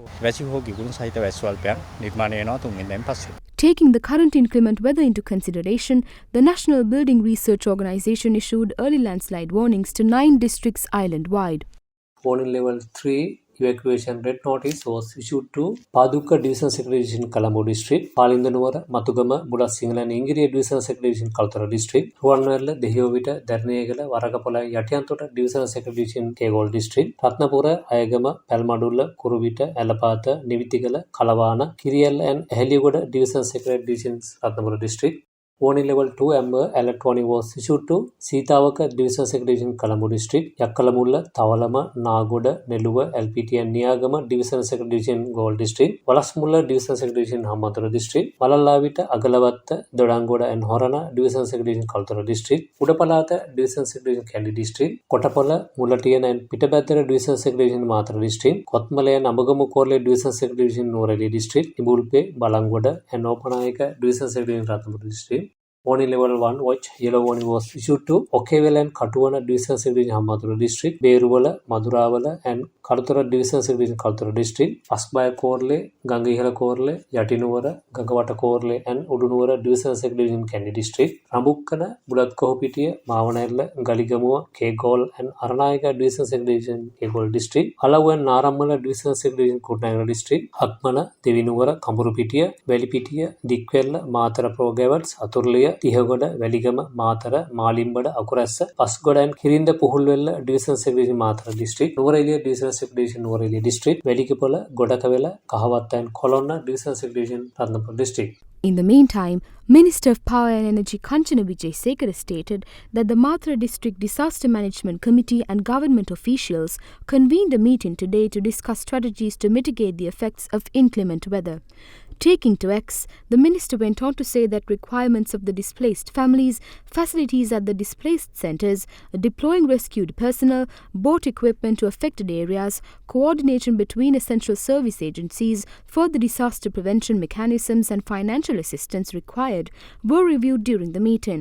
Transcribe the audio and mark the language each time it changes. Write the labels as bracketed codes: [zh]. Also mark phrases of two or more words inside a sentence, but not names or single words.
[en] Taking the current inclement weather into consideration, the National Building Research Organisation issued early landslide warnings to 9 districts island-wide. Warning level 3 evacuation red notice was issued to Paduka Division Secretary in Colombo District, Palindanuvara, Matugama, Bulat Sinhala and Ingiriya Division Secretary in Kaluthura District, Ruwanwela, Dehiyovita, Derana, Warakapola, Yatiyantota Division Secretary in Kegol District, Ratnapura, Ayagama, Palmadulla, Kuruvita, Alapatha, Nivithigala, Kalawana, Kiriyalla and Eheliyagoda Division Secretary in Ratnapura District. Warning level 2 amber alert warning was issued to Seethawaka Division Secretary in Colombo District, Yakkalamulla, Tawalama, Nagoda, Neluwa, LPT and Niyagama Division Secretary in Galle District, Walasmulla Division Secretary in Hamathura District, Walallavita, Agalawatta, Dodangoda and Horana Division Secretary in Kaltura District, Udapalata Division Secretary in Kandy District, Kotapala, Mulatian and Pitabathara Division Secretary in Mathura District, Kotmale and Abagamu Korle Division Secretary in Noreli District, Ibulpe, Balangoda and Opanayaka Division Secretary in Ratnapur District. Warning level 1 watch yellow warning was issued to Okewell and Katuwana Division Secretary in Hamathura District, Beruwala, Maduravala and Karuthura Division Secretary in Karuthura District, Paskbaya Korle, Gangihala Korle, Yatinuvara, Gangawata Korle and Udunuvara Division Secretary in Kandy District, Rambukkana, Bulatkohopitiya, Mavanella, Galigamua, Kegol and Aranayaka Division Secretary in Kegol District, Alavu and Naramala Division Secretary in Kutnagara District, Hakmana, Devinuvara, Kamburupitiya, Velipitiya, Dikwella, Mathara Progavats, Aturliya, Eheliyagoda, Veligama, Mathara, Malimbada, Akurassa, Pasgoda and Kirinda Puhulwella Division Secretary in Mathara District, Nuvareliya Division Secretary in Nuvareliya District, Velikipala, Godakavela, Kahavatta and Kolonna Division Secretary in Ratnapur District. In the meantime, Minister of Power and Energy Kanchana Wijesekara stated that the Mathura District Disaster Management Committee and government officials convened a meeting today to discuss strategies to mitigate the effects of inclement weather. Taking to X, the minister went on to say that requirements of the displaced families, facilities at the displaced centres, deploying rescued personnel, boat equipment to affected areas, coordination between essential service agencies for the disaster prevention mechanisms and financial assistance required were reviewed during the meeting.